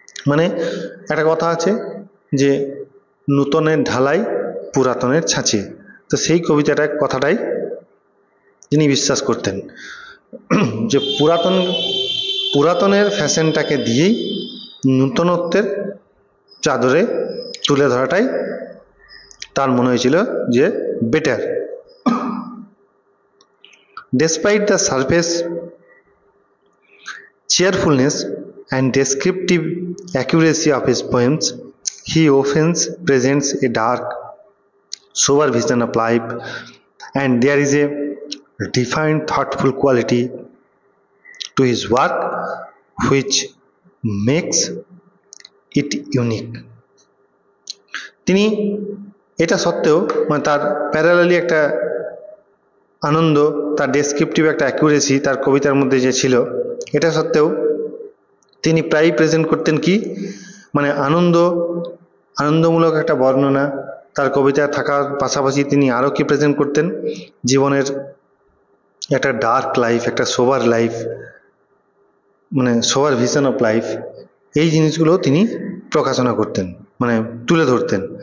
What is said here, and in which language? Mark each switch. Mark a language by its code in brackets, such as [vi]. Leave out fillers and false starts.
[bn] মানে একটা কথা আছে যে নূতনের ঢালাই পুরাতনের ছাঁচে, তো সেই কথাটাই তিনি বিশ্বাস করতেন যে পুরাতনের ফ্যাশনটাকে দিয়েই নূতনত্বের চাদরে তুলে ধরাটাই তার মনে হয়েছিল যে better. [en] Despite the surface cheerfulness and descriptive accuracy of his poems, he often presents a dark, sober vision of life, and there is a defined, thoughtful quality to his work which makes it unique. [bn] তিনি এটা সত্ত্বেও মানে তার parallelly একটা আনন্দ, তার descriptive একটা accuracy তার কবিতার মধ্যে যে ছিল, এটা সত্ত্বেও তিনি প্রায়ই প্রেজেন্ট করতেন কি, মানে আনন্দমূলক একটা বর্ণনা তার কবিতায় থাকার পাশাপাশি তিনি আরও কি প্রেজেন্ট করতেন, জীবনের একটা ডার্ক লাইফ, একটা সোবার লাইফ, মানে [en] sober vision of life, [bn] এই জিনিসগুলো তিনি প্রকাশনা করতেন, মানে তুলে ধরতেন।